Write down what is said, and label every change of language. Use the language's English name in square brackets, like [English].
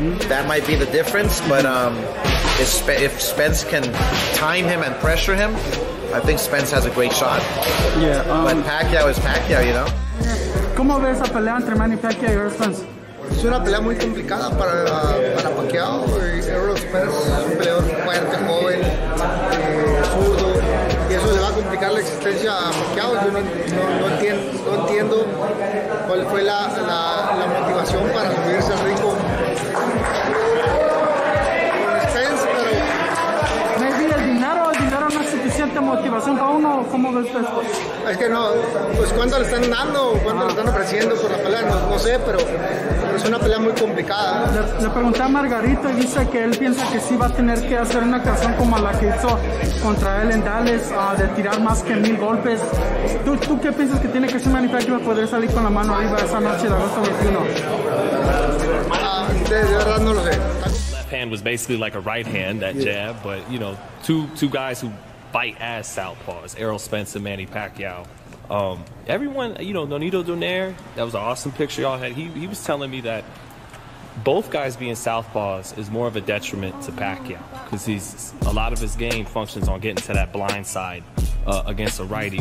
[English] That might be the difference, but if Spence can time him and pressure him, I think Spence has a great shot. Yeah. But Pacquiao is Pacquiao, you know. [Spanish] ¿Cómo ves esa pelea entre Manny Pacquiao y Errol Spence? Es una pelea muy complicada para Pacquiao. Errol Spence es un peleador fuerte, joven, zurdo, y eso le va a complicar la existencia a Pacquiao. Yo no entiendo cuál fue la motivación para subirse al ring con Spence, pero maybe el dinero no es suficiente motivación para uno. ¿Cómo ves esto? Es que no, pues cuánto le están dando, cuánto le están ofreciendo por la pelea, no sé, pero es una pelea muy complicada. Le pregunté a Margarito y dice que él piensa que sí va a tener que hacer una ocasión como la que hizo contra él en Dallas, de tirar más que 1000 golpes. ¿Tú qué piensas que tiene que hacer Manny Pacquiao para poder salir con la mano arriba esa noche de agosto 21? De verdad no lo sé. [English] Left hand was basically like a right hand, that jab, but you know, two guys who fight as southpaws, Errol Spence and Manny Pacquiao. Everyone, you know, Nonito Donaire, that was an awesome picture y'all had. He was telling me that both guys being southpaws is more of a detriment to Pacquiao because a lot of his game functions on getting to that blind side against a righty.